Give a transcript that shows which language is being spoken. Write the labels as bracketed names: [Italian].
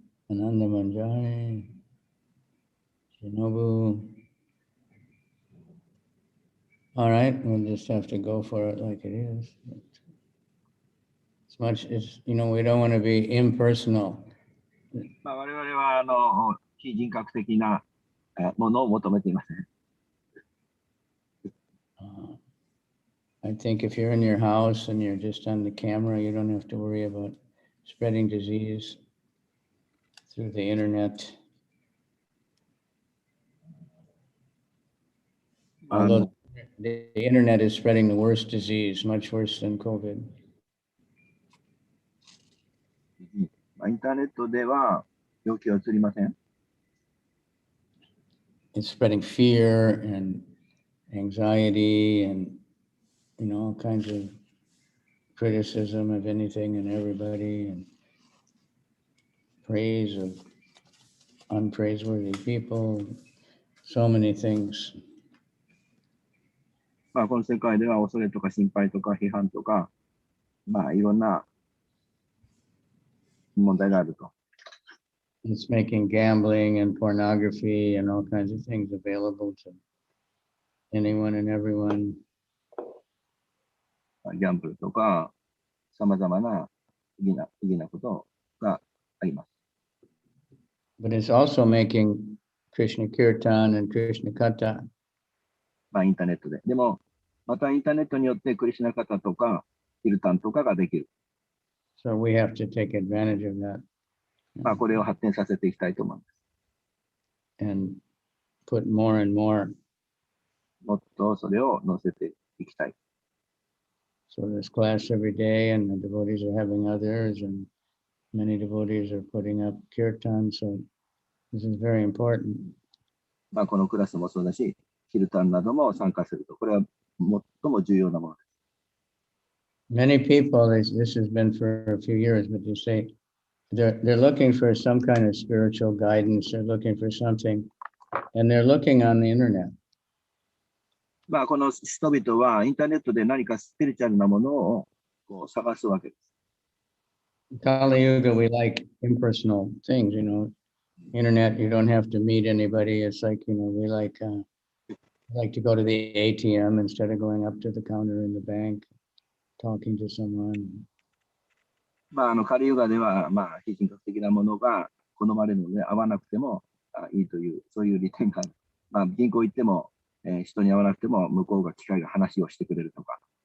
[English] Ananda Manjari, Shinobu. All right, we'll just have to go for it like it is. As much as, we don't want to be impersonal. [Japanese] 我々は非人格的なものを求めていません。 [English] I think if you're in your house and you're just on the camera, you don't have to worry about spreading disease through the internet. Although the internet is spreading the worst disease, much worse than COVID. [Japanese] インターネットでは病気は移りません。 [English] It's spreading fear and anxiety and, all kinds of criticism of anything and everybody and praise of unpraiseworthy people, so many things. [Japanese] この世界では恐れとか心配とか批判とか、いろんな問題があると。 [English] It's making gambling and pornography and all kinds of things available to anyone and everyone. [Japanese] ギャンブルとか、さまざまな不義なことがあります。 [English] But it's also making Krishna Kirtan and Krishna Katha. [Japanese] インターネットで。でも、またインターネットによってクリシュナカタとか、キルタンとかができる。 [English] So we have to take advantage of that. [Japanese] これを発展させていきたいと思います。 [English] And put more and more. [Japanese] もっとそれを載せていきたい。 [English] So there's class every day and the devotees are having others and many devotees are putting up kirtan. So this is very important. [Japanese] このクラスもそうだし、キルタンなども参加すると。これは最も重要なものです。 [English] Many people, this has been for a few years, but you say they're looking for some kind of spiritual guidance. They're looking for something, and they're looking on the internet. [Japanese] この人々はインターネットで何かスピリチュアルなものを探すわけです。 [English] Kali Yuga, we like impersonal things, Internet, you don't have to meet anybody. It's like, we like to go to the ATM instead of going up to the counter in the bank, talking to someone. [Japanese] カリユガでは、非人格的なものが好まれるので、会わなくてもいいという、そういう利点がある。銀行行っても、人に会わなくても、向こうが機会が話をしてくれるとか。